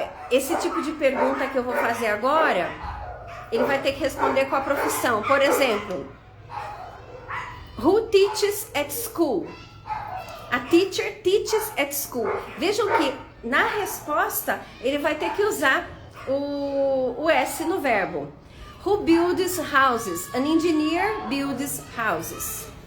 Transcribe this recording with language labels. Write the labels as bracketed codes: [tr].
[pt] Esse tipo de pergunta que eu vou fazer agora, ele vai ter que responder com a profissão. Por exemplo, [en] who teaches at school? A teacher teaches at school. [pt] Vejam que na resposta ele vai ter que usar o S no verbo. [en] Who builds houses? An engineer builds houses.